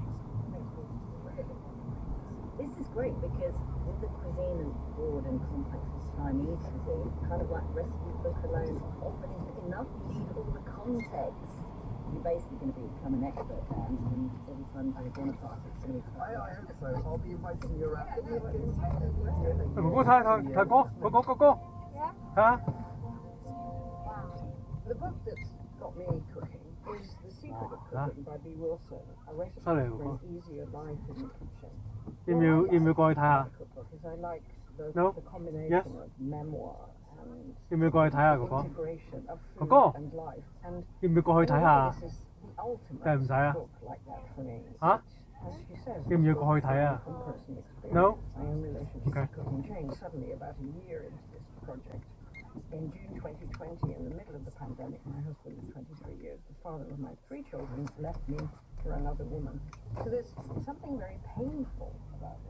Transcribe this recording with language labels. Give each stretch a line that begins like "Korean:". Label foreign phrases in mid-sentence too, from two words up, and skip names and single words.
English: This is great because with the cuisine as broad and complex as Chinese cuisine, kind of like recipe book alone often isn't enough. You need all the context. You're basically going to become an expert there, and every time you go on a party, it's going to be I hope so. I'll be inviting you around.
Cantonese: 哥哥睇歌，哥哥。嚇？
English: The book that's got me cooking is The Secret of Cooking by B. Wilson, a recipe Sorry, for Uncle. an easier life in the kitchen.
Cantonese: 要唔要過去睇下？
English: Cookbook is I like No? the combination Yes? of memoir and
Cantonese: 要唔要過去睇下哥哥？
English: integration of food Coco? and life. And
Cantonese: 要唔要過去睇下？
English: this is the ultimate
Cantonese: 梗係唔使啊。
English: book like that for me.
Cantonese: 嚇？
English: As she says,
Cantonese: 要唔要過去睇啊
English: from personal experience. No? My own relationship Okay. with cooking changed suddenly about a year into this project. In June 2020, in the middle of the pandemic, my husband of 23 years, the father of my 3 children, left me for another woman. So there's something very painful about this.